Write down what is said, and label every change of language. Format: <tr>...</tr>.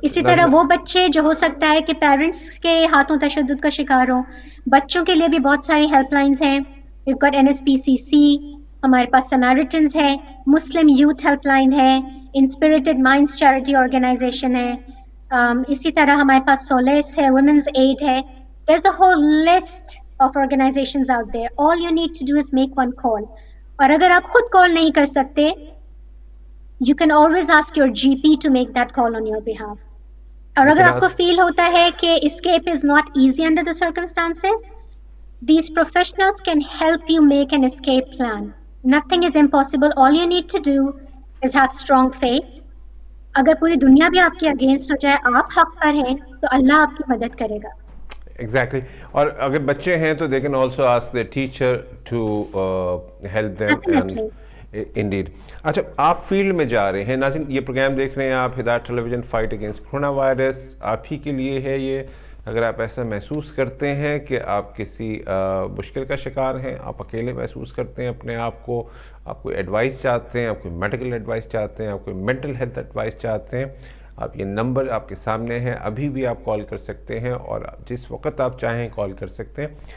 <ur>اسی طرح وہ بچے جو ہو سکتا ہے کہ پیرنٹس کے ہاتھوں تشدد کا شکار ہوں، بچوں کے لیے بھی بہت ساری ہیلپ لائنز ہیں.</ur> <en>We've got</en> <ur>NSPCC، ہمارے پاس سمیرٹنز ہے، مسلم یوتھ ہیلپ لائن ہے، انسپریٹڈ مائنڈس چیریٹی آرگنائزیشن ہے، اسی طرح ہمارے پاس سولیس ہے، ویمنز ایڈ ہے.</ur> <en>There's a whole list of organizations out there. All you need to do is make one call.</en> <ur>اور اگر آپ خود کال نہیں کر سکتے</ur> <en>you can always ask your GP to make that call on your behalf.</en> <ur>اور اگر آپ کو فیل ہوتا ہے کہ</ur> <en>escape is not easy under the circumstances, these professionals can help you make an escape plan. Nothing is impossible. All you need to do is have strong faith.</en> <ur>اگر پوری دنیا بھی آپ کے اگینسٹ ہو جائے، آپ حق پر ہیں تو اللہ آپ کی مدد کرے گا.</ur> <en>Exactly.</en> <ur>اور اگر بچے ہیں تو</ur> <en>they can also ask their teacher to help them. Definitely. Indeed.</en> <ur>اچھا، آپ فیلڈ میں جا رہے ہیں. ناظرین، یہ پروگرام دیکھ رہے ہیں آپ، ہدایت ٹیلی vision fight against corona virus. آپ ہی کے لیے ہے یہ. اگر آپ ایسا محسوس کرتے ہیں کہ آپ کسی مشکل کا شکار ہیں، آپ اکیلے محسوس کرتے ہیں اپنے آپ کو، آپ کوئی ایڈوائس چاہتے ہیں، آپ کوئی میڈیکل ایڈوائس چاہتے ہیں، آپ کوئی مینٹل ہیلتھ ایڈوائس چاہتے ہیں، آپ یہ نمبر آپ کے سامنے ہے، ابھی بھی آپ کال کر سکتے ہیں اور جس وقت آپ چاہیں کال کر سکتے ہیں.</ur>